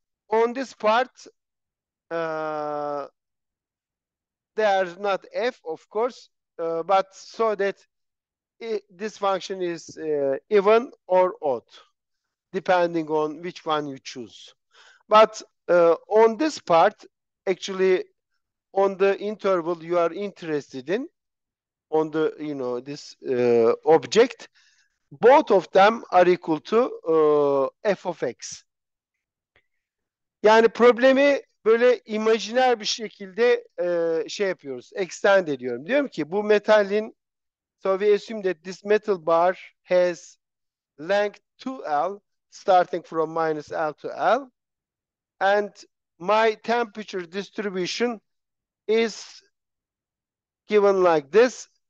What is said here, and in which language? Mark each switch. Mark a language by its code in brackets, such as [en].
[en] On this part, they are not F, of course, but so that this function is even or odd, depending on which one you choose. But on this part, actually, on the interval you are interested in, on the, this object, both of them are equal to f of x. [tr] Yani problemi böyle imajiner bir şekilde şey yapıyoruz, extend ediyorum. Diyorum ki bu metalin, [en] so we assume that this metal bar has length 2L starting from minus L to L, and my temperature distribution is given like this.